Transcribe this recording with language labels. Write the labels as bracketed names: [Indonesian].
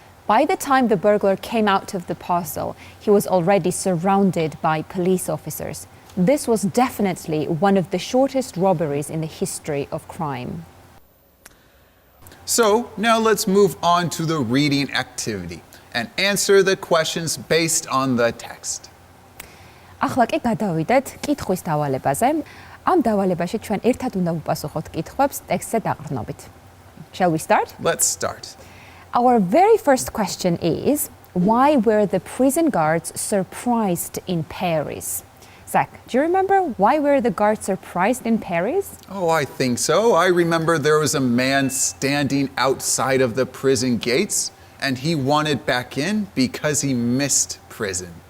[English] By the time the burglar came out of the parcel, he was already surrounded by police officers. This was definitely one of the shortest robberies in the history of crime. So now let's move on to the reading activity and answer the questions based on the text. [Georgian] ახლა კი გადავიდეთ კითხვის დავალებაზე. ამ დავალებაში ჩვენ ერთად უნდა ვუპასუხოთ კითხვებს ტექსტზე დაყრდნობით. [English] Shall we start? Let's start. Our very first question is, why were the prison guards surprised in Paris? Zach, do you remember why were the guards surprised in Paris? Oh, I think so. I remember there was a man standing outside of the prison gates and he wanted back in because he missed prison.